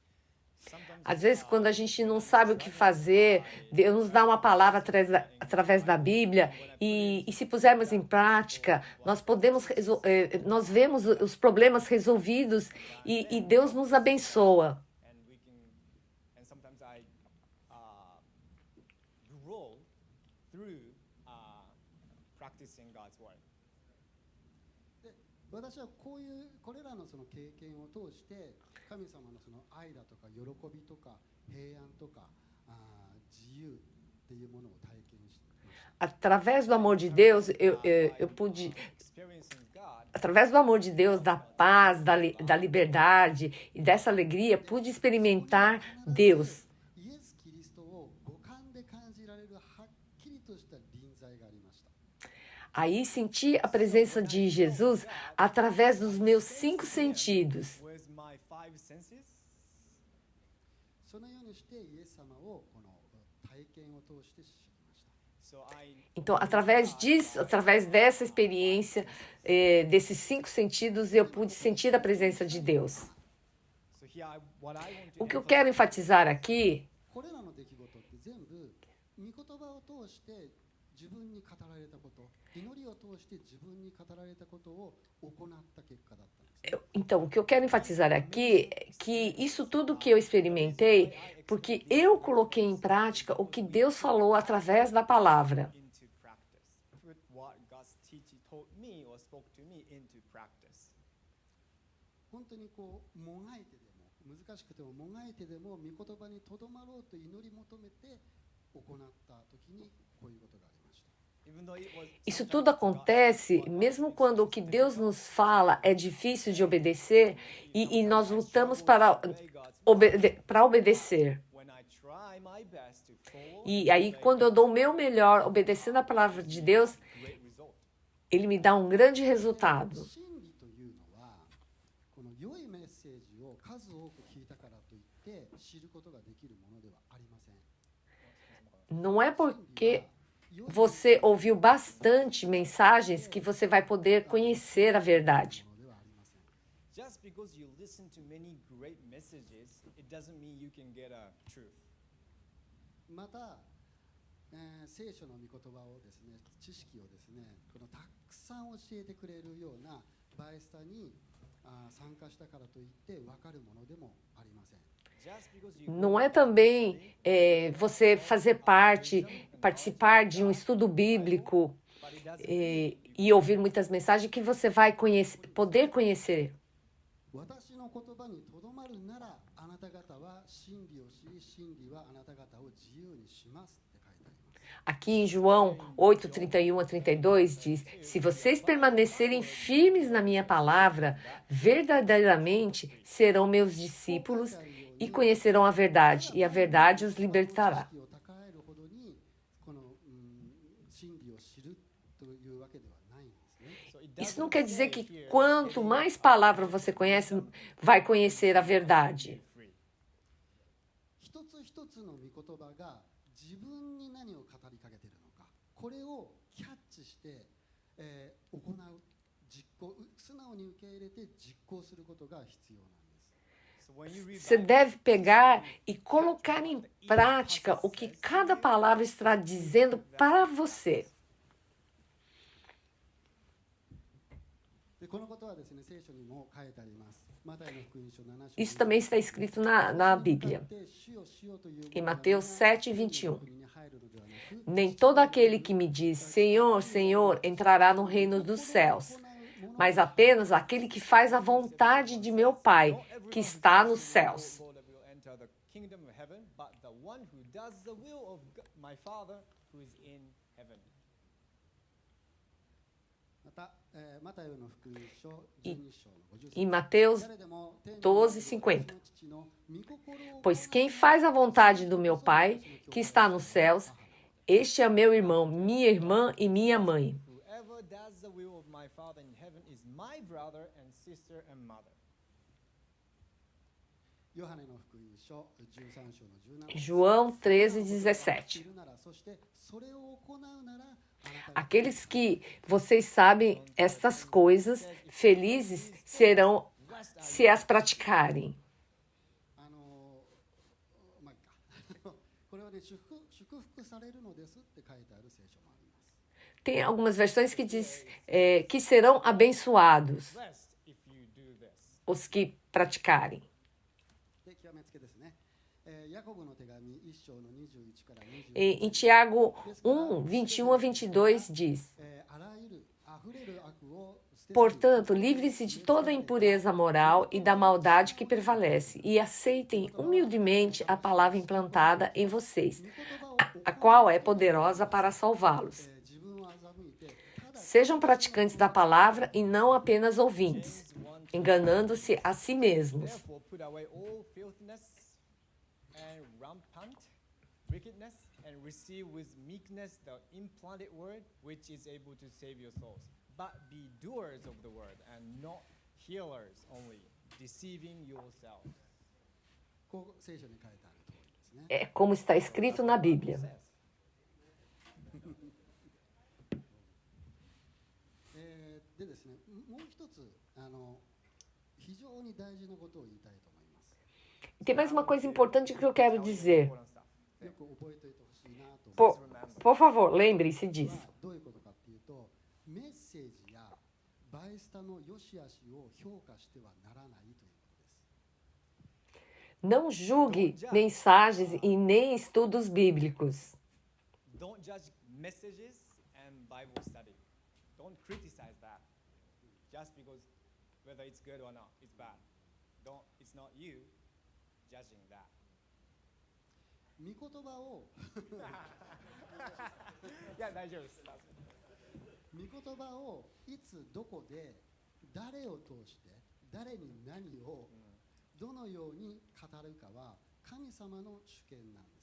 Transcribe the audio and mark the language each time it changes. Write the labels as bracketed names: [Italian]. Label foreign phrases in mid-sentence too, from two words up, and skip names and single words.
[Portuguese] Às vezes, quando a gente não sabe o que fazer, Deus nos dá uma palavra através da Bíblia e se pusermos em prática, nós vemos os problemas resolvidos e Deus nos abençoa. [English] And sometimes I grow through practicing God's word. [Japanese] で私はこれらのその経験を通して神様のその愛だとか喜びとか平安とか自由っていうものを体験しました。 [Portuguese] Através do amor de Deus, eu pude, [English] Experiencing God [Portuguese] através do amor de Deus, da paz, da liberdade e dessa alegria, pude experimentar Deus. [Japanese] イエス・キリストを五感で感じられるはっきりとした臨在がありました。 [Portuguese] Aí senti a presença de Jesus através dos meus 5 sentidos. [English] with my 5 senses. [Japanese] そのようにしてイエス様をこの体験を通して知りました。 [English] So [Portuguese] Então, através disso, através dessa experiência, desses 5 sentidos, eu pude sentir a presença de Deus. [English] so here what I want to [Portuguese] O que eu quero enfatizar aqui [Japanese] これらの出来事って全部御言葉を通して自分に語られたこと祈りを通して自分に語られたことを行った結果だったんです。 [Portuguese] Então, o que eu quero enfatizar aqui é que isso tudo que eu experimentei, porque eu coloquei em prática o que Deus falou através da palavra. [English] into practice. Put what God's teaching told me or spoke to me into practice. [Japanese] 本当にこうもがいてでも難しくてももがいてでも御言葉にとどまろうと祈り求めて行った時にこういうことがありました。 [English] Even though it was [Portuguese] Isso tudo acontece mesmo quando o que Deus nos fala é difícil de obedecer e nós lutamos para obedecer. [English] when I try my best to follow [Portuguese] E aí, quando eu dou o meu melhor obedecendo a palavra de Deus, [English] great result. [Portuguese] Ele me dá um grande resultado. [Japanese] 真理というのはこの良いメッセージを数多く聞いたからといって知ることができるものではありません。 [Portuguese] Não é porque você ouviu bastante mensagens que você vai poder conhecer a verdade. [Japanese] ものではありません。 [English] Just because you listen to many great messages, it doesn't mean you can get a truth. [Japanese] また、聖書の御言葉をですね、知識をですね、このたくさん教えてくれるようなバイスタに参加したからといって分かるものでもありません。 [English] Just because you [Portuguese] Não é também você fazer parte, participar de um estudo bíblico [English] but it doesn't [Portuguese] e ouvir muitas mensagens que você vai poder conhecer. [Japanese] 私の言葉にとどまるならあなた方は真理を知り真理はあなた方を自由にしますって書いてあります。 [Portuguese] Aqui em João 8, 31 a 32 diz: Se vocês permanecerem firmes na minha palavra, verdadeiramente serão meus discípulos e conhecerão a verdade, e a verdade os libertará. [Japanese] 知識を高えるほどにこの、真理を知るというわけではないんですね。 [English] So it [Portuguese] Isso [English] doesn't [Portuguese] não quer dizer [English] say [Portuguese] que [English] here [Portuguese] quanto mais palavra você conhece, vai conhecer a verdade. [English] free. [Japanese] 一つ一つの御言葉が自分に何を語りかけているのか、これをキャッチして、行う、実行、素直に受け入れて実行することが必要なんです。 [English] So when you read [Portuguese] Você deve pegar e colocar em prática o que cada palavra está dizendo para você. [Japanese] でこのことはですね、聖書にも書いてあります。マタイの福音書7章 [Portuguese] Isso também está escrito na Bíblia. Em Mateus 7, 21. Nem todo aquele que me diz, Senhor, Senhor, entrará no reino dos céus, mas apenas aquele que faz a vontade de meu Pai, que está nos céus. [English] will enter the kingdom of heaven, but the one who does the will of my Father who is in heaven. [Japanese] また、マタイの福音書12章の53 [Portuguese] Em Mateus 12:50. Pois quem faz a vontade do meu Pai, que está nos céus, este é meu irmão, minha irmã e minha mãe. [English] Whoever does the will of my Father in heaven is my brother and sister and mother. [Japanese] ヨハネの福音書13章の17 [Portuguese] João 13:17. [Japanese] そしてそれを行うなら [Portuguese] Aqueles que vocês sabem estas coisas, felizes serão se as praticarem. [Japanese] まあいいかこれはね祝福されるのですって書いてある聖書もあります。 [Portuguese] Tem algumas versões que diz que serão abençoados [English] Blessed if you do this. [Portuguese] os que praticarem. [Japanese] で極めつけですね。ヤコブの手紙1章の21から22 [Portuguese] Em Tiago 1, 21 a 22 diz: [Japanese] あらゆる溢れる悪を捨て去り [Portuguese] Portanto, livrem-se de toda a impureza moral e da maldade que prevalece, e aceitem humildemente a palavra implantada em vocês, a qual é poderosa para salvá-los. [Japanese] 自分を欺いてただ [Portuguese] Sejam praticantes da palavra e não apenas ouvintes, enganando-se a si mesmos. [English] Therefore, put away all filthiness and rampant wickedness, and receive with meekness the implanted word, which is able to save your souls. But be doers of the word, and not hearers only, deceiving yourselves. [Japanese] こう聖書に書いてある通りですね。 [Portuguese] É como está escrito na Bíblia. [Japanese] でですね、もう一つ非常に大事なことを言いたいと思います。 [Portuguese] Tem mais uma coisa importante que eu quero dizer. [English] important stuff. [Japanese] よく覚えておいてほしいなと思います。 [Portuguese] Por favor, lembrem-se disso. [Japanese] どういうことかっていうと、 メッセージやバイスタの良し悪しを評価してはならないということです。 [Portuguese] Não julgue mensagens e nem estudos bíblicos. [English] Don't judge messages and Bible study. Don't criticize that. Just because whether it's good or not, it's bad. It's not you judging that. [Japanese] 御言葉をいや、大丈夫です。御言葉をいつどこで誰を通して誰に何をどのように語るかは神様の主権なんです。